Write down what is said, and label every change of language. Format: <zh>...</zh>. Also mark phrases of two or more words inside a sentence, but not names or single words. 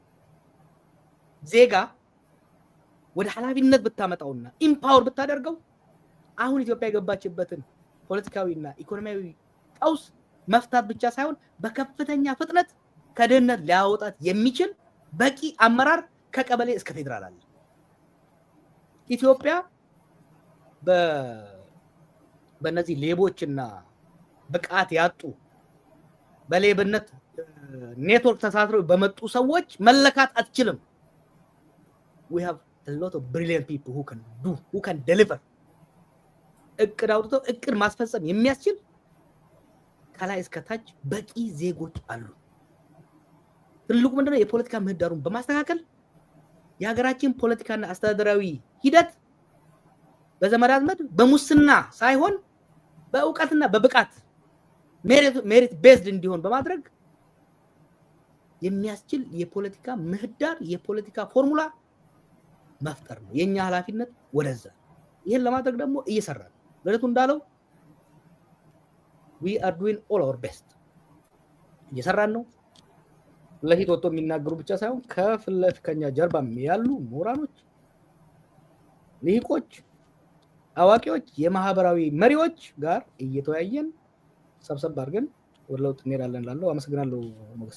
<am>ዜጋ ወደ ኃላፊነት ብታመጣውና ኢምፓወር ብታደርገው አሁን ኢትዮጵያ የገባችበትን ፖለቲካዊና ኢኮኖሚያዊ ቀውስ መፍታት ብቻ ሳይሆን በከፍተኛ ፍጥነት ከድህነት ሊያወጣት የሚችል በቂ አመራር ከቀበሌ እስከ ፌደራል አለ። ኢትዮጵያ በእነዚህ ሌቦችና ብቃት ያጡ በሌብነት ኔትወርክ ተሳስረው በመጡ ሰዎች መለካት አትችልም።</am> <en>we have a lot of brilliant people who can deliver።</en> <am>እቅድ አውጥተው እቅድ ማስፈጸም የሚያስችል ከላይ እስከ ታች በቂ ዜጎች አሉ። ትልቁ ምንድነው? የፖለቲካ ምህዳሩን በማስተካከል የሀገራችን ፖለቲካና አስተዳደራዊ ሂደት በዘመድ አዝማድ በሙስና ሳይሆን በእውቀትና በብቃት</am> <en>merit based</en> <am>እንዲሆን በማድረግ የሚያስችል የፖለቲካ ምህዳር የፖለቲካ ፎርሙላ መፍጠር ነው የኛ ኃላፊነት ወደዛ። ይሄን ለማድረግ ደግሞ እየሰራን ለለቱ እንዳለው</am> <en>we are doing all our best</en> <am>እየሰራን ነው። ለሂት ወጥቶ የሚናገሩ ብቻ ሳይሆን ከፍለፍ ከኛ ጀርባም ያሉ ምሁራኖች፣ ሊቆች፣ አዋቂዎች፣ የማህበራዊ መሪዎች ጋር እየተወያየን ሰብሰብ አድርገን ወደ ለውጥ እንሄዳለን እላለሁ። አመሰግናለሁ ሞገስ።</am>